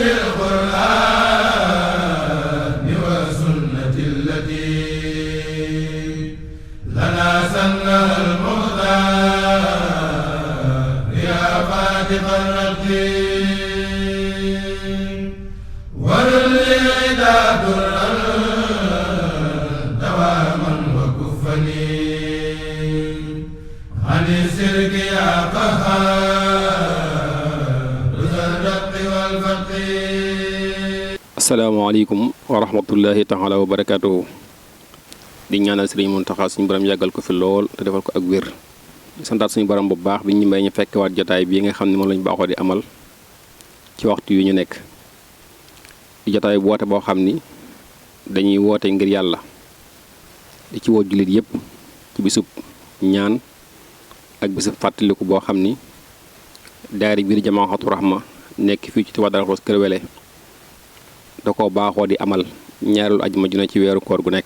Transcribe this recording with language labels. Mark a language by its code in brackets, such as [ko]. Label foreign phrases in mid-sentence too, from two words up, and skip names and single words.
[ar] بالقرآن والسنة التي لنا سنها المختار يا فاتح الرقيب ورل لي درا دواما وكفني عن السرك يا قهار ذا الرق والفقير. السلام عليكم ورحمة الله تعالى وبركاته. [wo] di ñaanal sëriñ Muntaxa suñu borom yàggal ko fi lool te defal ko ak wér. di santaat suñu borom bu baax bi ñu may ñu fekkewaat jotaay bii nga xam ne moom lañu baaxoo di amal ci waxtu yu ñu nekk. di jotaay bu woote boo xam ni dañuy woote ngir yàlla di ci woo jullit yëpp ci bisub ñaan ak bisub fàttaliku boo xam ni daayira biir Jamaahatu Rahma nekk fii ci Touba Darou Khoudoss Kër Wele da ko baaxoo di amal ñaareelu ajuma ju ne ci weeru koor gu nekk.